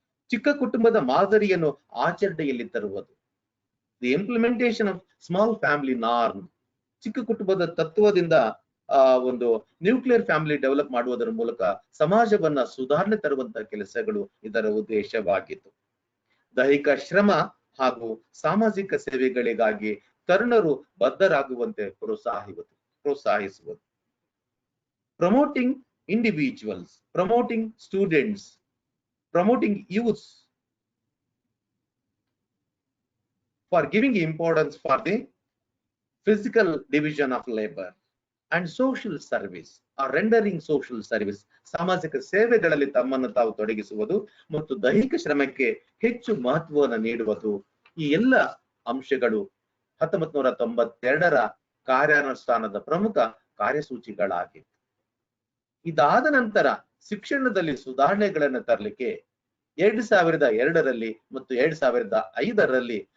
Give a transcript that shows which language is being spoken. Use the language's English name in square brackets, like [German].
[Kannada] ಚಿಕ್ಕ ಕುಟುಂಬದ ಮಾದರಿಯನ್ನು ಆಚರಣೆಯಲ್ಲಿ ತರುವುದು. The implementation of small family norm, ಚಿಕ್ಕ ಕುಟುಂಬದ ತತ್ವದಿಂದ ಒಂದು ನ್ಯೂಕ್ಲಿಯರ್ ಫ್ಯಾಮಿಲಿ ಡೆವಲಪ್ ಮಾಡುವುದರ ಮೂಲಕ ಸಮಾಜವನ್ನ ಸುಧಾರಣೆ ತರುವಂತಹ ಕೆಲಸಗಳು ಇದರ ಉದ್ದೇಶವಾಗಿತ್ತು. ದೈಹಿಕ ಶ್ರಮ ಹಾಗೂ ಸಾಮಾಜಿಕ ಸೇವೆಗಳಿಗಾಗಿ ತರುಣರು ಬದ್ಧರಾಗುವಂತೆ ಪ್ರೋತ್ಸಾಹಿಸುವುದು. [English] Promoting individuals, promoting students, promoting youth for giving importance for the physical division of labor and social service or rendering social service, ಸಾಮಾಜಿಕ ಸೇವೆಗಳಲ್ಲಿ ತಮ್ಮನ್ನು ತಾವು ತೊಡಗಿಸುವುದು ಮತ್ತು ದೈಹಿಕ ಶ್ರಮಕ್ಕೆ ಹೆಚ್ಚು ಮಹತ್ವವನ್ನು ನೀಡುವುದು. [Kannada] ಈ ಎಲ್ಲ ಅಂಶಗಳು 1992ರ ಕಾರ್ಯಾನುಷ್ಠಾನದ ಪ್ರಮುಖ ಕಾರ್ಯಸೂಚಿಗಳಾಗಿವೆ. ಇದಾದ ನಂತರ ಶಿಕ್ಷಣದಲ್ಲಿ ಸುಧಾರಣೆಗಳನ್ನು ತರಲಿಕ್ಕೆ 2002ರಲ್ಲಿ ಮತ್ತು 2005ರಲ್ಲಿ